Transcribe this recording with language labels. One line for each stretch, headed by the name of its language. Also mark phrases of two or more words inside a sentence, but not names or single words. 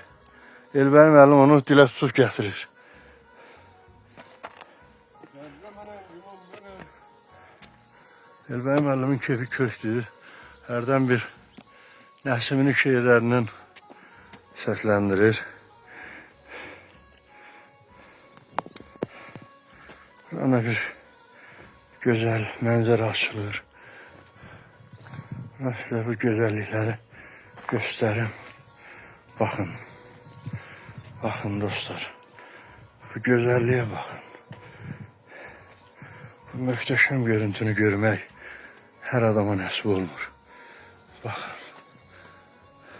Azerbaijani: Elbəy müəllim onu dilə tutub gətirir. Elbəy müəllimin kefi kökdür. Hərdən bir Nəsimin şeirlərinin səsləndirir. Ona bir gözəl mənzərə açılır.
Turkish: Ben size bu güzellikleri göstereyim. Bakın. Bakın dostlar. Bu güzelliğe bakın. Bu muhteşem görüntünü görmek her adama nasip olmur.